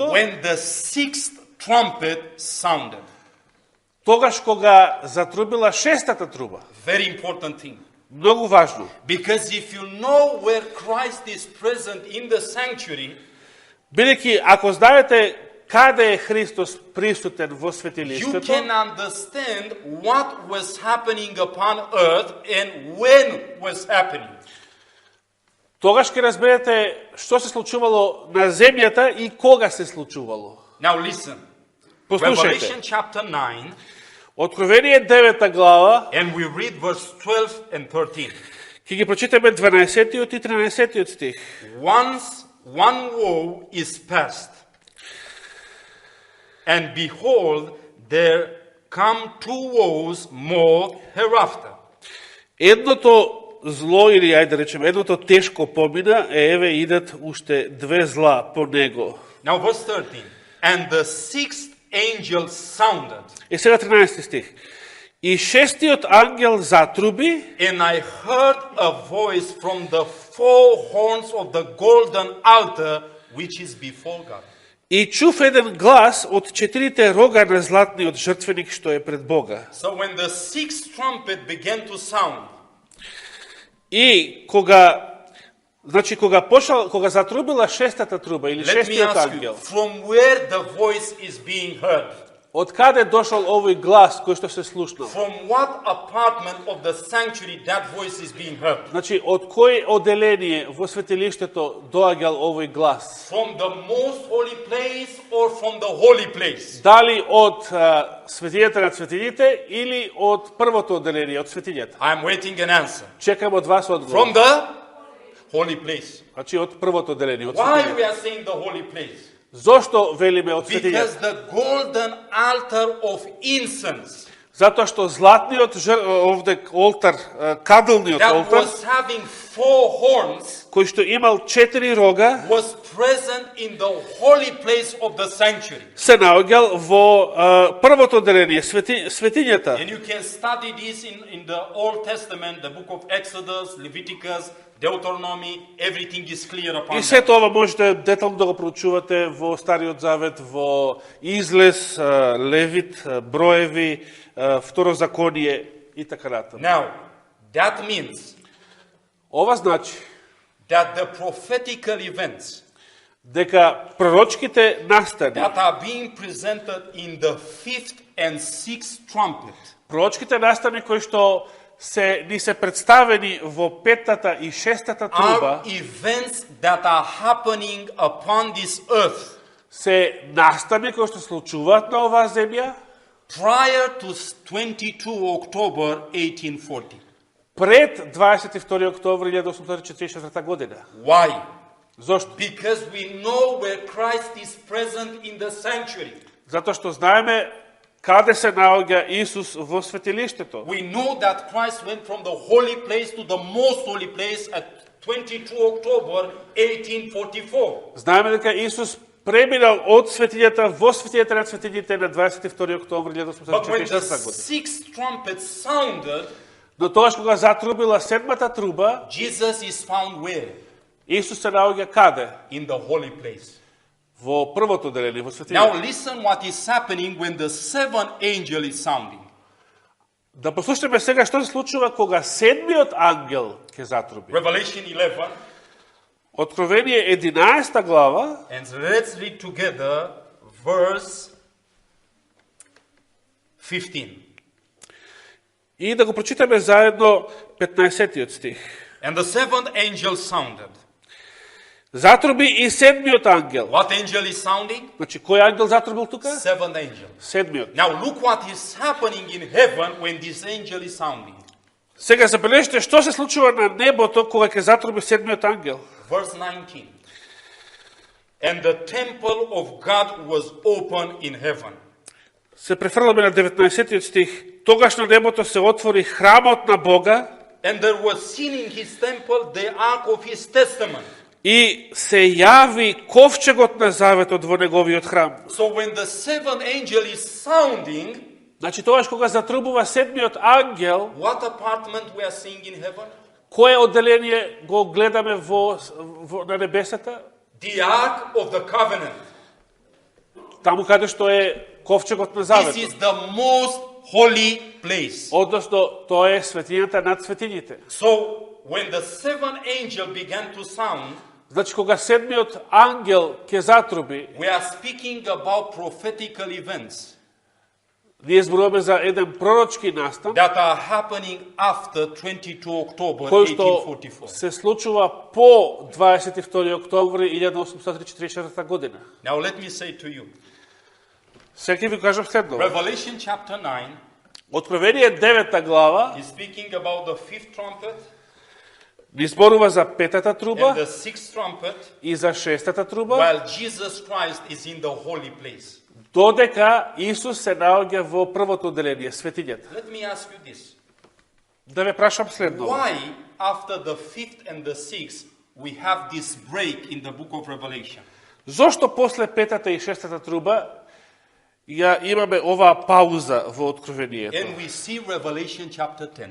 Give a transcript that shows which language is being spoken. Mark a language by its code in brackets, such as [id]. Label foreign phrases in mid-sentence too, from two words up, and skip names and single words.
[en] when the sixth trumpet sounded. [mk] тогаш кога затрубила шестата труба. [en] Very important thing. [mk] Многу важно. [en] Because if you know where Christ is present in the sanctuary, [mk] Бидејќи ако знаете каде е Христос присутен во [en] you [mk] светилиштето, [en] can understand what was happening upon earth and when was happening. [mk] тогаш ќе разберете што се случувало на земјата и кога се случувало. [en] Now listen. [mk] Послушајте. [en] Revelation chapter 9, [mk] Откровение 9 глава, [en] and we read verse 12 and 13. [mk] ќе ги прочитаме 12 и 13 стих. [en] Once one woe is past, and behold, there come two woes more hereafter. [mk] Едното зло, или ајде да речем, едното тешко помина, еве идат уште две зла по него. [en] Now verse 13. And the sixth angel sounded, [mk] И сега 13 стих. И шестиот ангел затруби, [en] and I heard a voice from the four horns of the golden altar which is before God. [mk] и чув еден глас од четирите рога на златниот жртвеник што е пред Бога. [en] So when the sixth trumpet began to sound, [mk] И кога затрубила шестата труба или [en] let me [mk] шестиот [en] ask you, [mk] ангел, [en] from where the voice is being heard? [mk] од каде дошол овој глас кој што се слушнал? [en] From what apartment of the sanctuary that voice is being heard? [mk] Значи, од кој оделение во светилиштето доаѓал овој глас? [en] From the most holy place or from the holy place? [mk] Дали од светињата на светињите или од првото оделение, од светињата? [en] I'm waiting an answer. [mk] Чекам од вас [en] From [mk] одговор. [en] the holy place. [mk] Значи, од првото оделение, од [en] Why [mk] светињата. [en] we are saying the holy place? [mk] Зошто велиме од [en] Because [mk] светињата? [en] the golden altar of incense [mk] Затоа што златниот овде олтар, кадлниот [en] that [mk] олтар, [en] was having four horns [mk] кој што имал 4 рога, [en] was present in the holy place of the sanctuary. [mk] се наоѓал во првото оделение, светињата. [en] And you can study this in the Old Testament, the book of Exodus, Leviticus, Deuteronomy, everything is clear upon [mk] И [en] that. [mk] сето ова можете детално да го проучувате во Стариот Завет, во Излез, Левит, Броеви, Второзаконие и така натаму. [en] Now, that means [mk] Ова значи [en] that the prophetical events [mk] дека пророчките настани, [en] that are being presented in the fifth and sixth trumpet [mk] пророчките настани кои што ни се представени во петтата и шестата труба, [en] are events that are happening upon this earth [mk] се настани кои што случуваат на оваа земја [en] prior to 22 October 1840. [mk] пред 22 октомври 1844 година. [en] Why? [mk] Зошто? [en] Because we know where Christ is present in the sanctuary. [mk] Затоа што знаеме каде се наоѓа Исус во светилиштето. [en] We know that Christ went from the holy place to the most holy place at 22 October 1844. [mk] Знаеме дека Исус преминал од светињата во светињата на светињите на 22 октомври [en] But when the [mk] 1844 година. [en] sixth trumpet sounded, [mk] Но тогаш кога затрубила седмата труба, [en] Jesus is found where? [mk] Исус се наоѓа каде? [en] In the holy place. [mk] Во првото деление, во [en] Now [mk] светињата. [en] listen what is happening when the seventh angel is sounding. [mk] Да послушаме сега што се случува кога седмиот ангел ќе затруби. [en] Revelation 11, [mk] Откровение 11 глава, [en] and let's read together verse 15. [mk] и да го прочитаме заедно 15-тиот стих. [en] And the seventh angel sounded, [mk] Затруби и седмиот ангел. [en] What angel is sounding? [mk] Значи, кој ангел затрубил тука? [en] Seventh angel. [mk] Седмиот. [en] Now look what is happening in heaven when this angel is sounding. [mk] Сега забележите што се случува на небото кога ќе затруби седмиот ангел. [en] Verse 19. And the temple of God was open in heaven. [mk] Се префрламе на 19 стих. Тогаш на небото се отвори храмот на Бога [en] And there was seen in his temple the ark of his testament. [mk] и се јави ковчегот на заветот во неговиот храм. [en] So when the seventh angel is sounding, [mk] Значи, тогаш кога затрубува седмиот ангел, [en] what apartment we are seeing in heaven? [mk] кое одделение го гледаме на небесата? [en] The ark of the covenant. [mk] Таму каде што е ковчегот на [en] This [mk] заветот. [en] is the most holy place. [mk] Односно, тоа е светињата над светињите. [en] So when the seventh angel began to sound, [mk] Значи, кога седмиот ангел ќе затруби, [en] we are speaking about prophetical events [mk] ние зборуваме за еден пророчки настан, [en] that are happening after 22 October [mk] кој што [en] 1844. [mk] се случува по 22 октомври 1844 година. [en] Now let me say to you, [mk] Сега ќе ви кажам следно. [en] Revelation chapter 9 [mk] Откровение 9 глава [en] is speaking about the fifth trumpet [mk] ни зборува за петата [en] and [mk] труба [en] the sixth trumpet, [mk] и за шестата труба, [en] while Jesus Christ is in the holy place. [mk] додека Исус се наоѓа во првото одделение, светињата. [en] Let me ask you this. [mk] Да ве прашам следно. [en] Why after the fifth and the sixth we have this break in the book of Revelation? [mk] Зошто после петата и шестата труба ја имаме оваа пауза во Откровението? [en] And we see Revelation chapter 10.